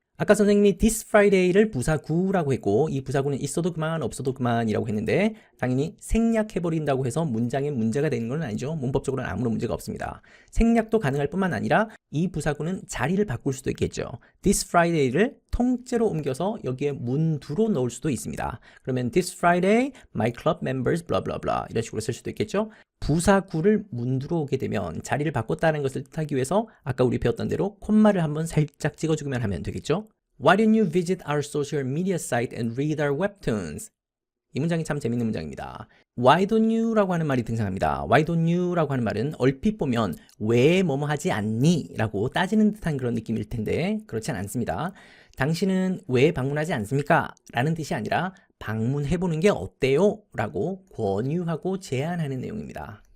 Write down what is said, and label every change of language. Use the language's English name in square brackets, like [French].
[Korean] 아까 선생님이 [English] this Friday [Korean] 를 부사구라고 했고 이 부사구는 있어도 그만 없어도 그만이라고 했는데 당연히 생략해버린다고 해서 문장에 문제가 되는 건 아니죠. 문법적으로는 아무런 문제가 없습니다. 생략도 가능할 뿐만 아니라 이 부사구는 자리를 바꿀 수도 있겠죠. [English] this Friday [Korean] 를 통째로 옮겨서 여기에 문두로 넣을 수도 있습니다. 그러면 [English] this Friday my club members blah blah [Korean] blah 이런 식으로 쓸 수도 있겠죠. 부사구를 문두로 오게 되면 자리를 바꿨다는 것을 뜻하기 위해서 아까 우리 배웠던 대로 콤마를 한번 살짝 찍어주기만 하면 되겠죠. [English] Why don't you visit our social media site and read our webtoons? [Korean] 이 문장이 참 재밌는 문장입니다. [English] Why don't you [Korean] 라고 하는 말이 등장합니다. [English] Why don't you [Korean] 라고 하는 말은 얼핏 보면 왜 뭐뭐 하지 않니? 라고 따지는 듯한 그런 느낌일 텐데 그렇지 않습니다. 당신은 왜 방문하지 않습니까? 라는 뜻이 아니라 방문해보는 게 어때요? 라고 권유하고 제안하는 내용입니다.